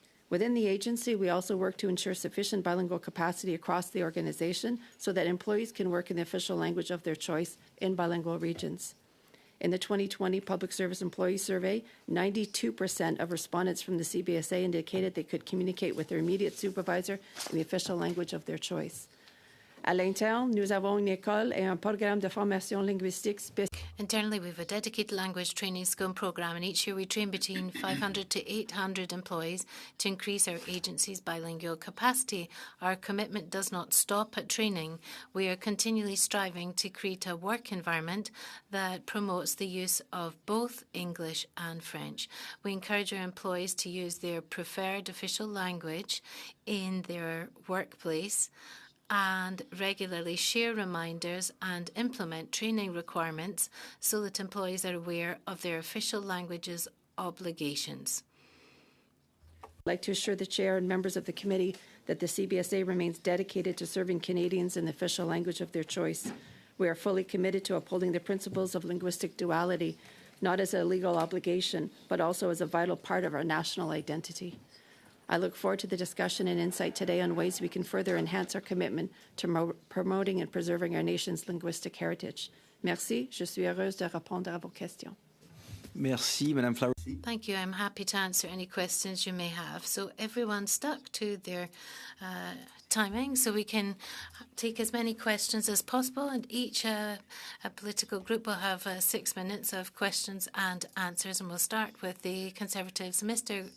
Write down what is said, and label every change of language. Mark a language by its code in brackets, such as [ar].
[en] Within the agency, we also work to ensure sufficient bilingual capacity across the organization so that employees can work in the official language of their choice in bilingual regions. In the 2020 Public Service Employee Survey, 92% of respondents from the CBSA indicated they could communicate with their immediate supervisor in the official language of their choice. [fr] À l'interne, nous avons une école et un programme de formation linguistique spécifique. [en] Internally, we have a dedicated language training school program, and each year we train between 500 to 800 employees to increase our agency's bilingual capacity. Our commitment does not stop at training. We are continually striving to create a work environment that promotes the use of both English and French. We encourage our employees to use their preferred official language in their workplace and regularly share reminders and implement training requirements so that employees are aware of their official language's obligations. I'd like to assure the Chair and members of the committee that the CBSA remains dedicated to serving Canadians in the official language of their choice. We are fully committed to upholding the principles of linguistic duality, not as a legal obligation, but also as a vital part of our national identity. I look forward to the discussion and insight today on ways we can further enhance our commitment to promoting and preserving our nation's linguistic heritage. [fr] Merci. Je suis heureuse de répondre à vos questions. Merci, Madame Flowers. [en] Thank you. I'm happy to answer any questions you may have. So everyone stuck to their timing so we can take as many questions as possible, and each a political group will have 6 minutes of questions and answers, and we'll start with the Conservatives. Mr.